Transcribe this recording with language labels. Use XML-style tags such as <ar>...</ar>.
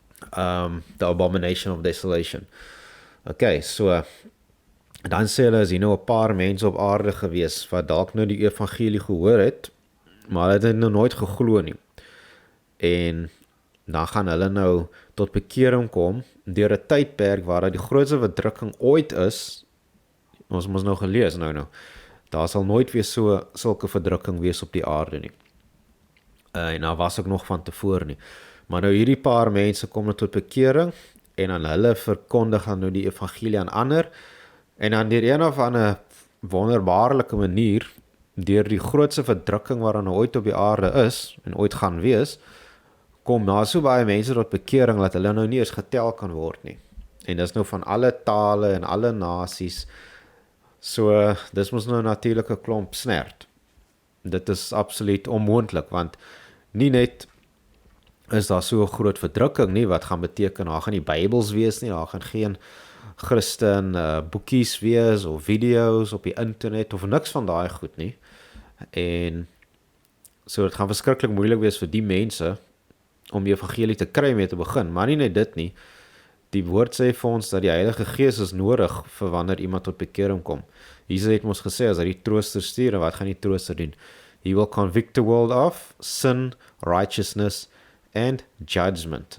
<en>The abomination of desolation.</en> <af>Okay, so dan sê hulle, is hier nou 'n paar mense op aarde gewees, wat dalk nou die evangelie gehoor het, maar hulle het nou nooit geglo nie. En dan gaan hulle nou tot bekering kom, deur 'n tydperk waar die grootste verdrukking ooit is, ons moes nou gelees nou, daar sal nooit weer sulke verdrukking wees op die aarde nie. En daar was ook nog van tevore nie. Maar nou hierdie paar mense kom nou tot bekering, en dan hulle verkondig dan nou die evangelie aan ander, en dan deur een of ander wonderbaarlike manier, deur die grootste verdrukking wat er nou ooit op die aarde is, en ooit gaan wees, kom daar so baie mense tot bekering, dat hulle nou nie eens getel kan word nie. En dis nou van alle tale en alle nasies, so dis mos nou natuurlik 'n klomp snert. Dit is absoluut onmoontlik, want nie net is daar so 'n groot verdrukking nie, wat gaan beteken, daar gaan nie Bybels wees nie, daar gaan geen Christen boekies wees, of video's op die internet, of niks van daai goed nie. En so dit gaan verskriklik moeilik wees vir die mense, om die evangelie te kry mee te begin, maar nie net dit nie, die woord sê vir ons, dat die Heilige Gees is nodig, vir wanneer iemand tot bekering kom. Jesus het ons gesê, as hy die trooster stuur, en wat gaan die trooster doen?</af> <en>He will convict the world of sin, righteousness, and judgment.</en>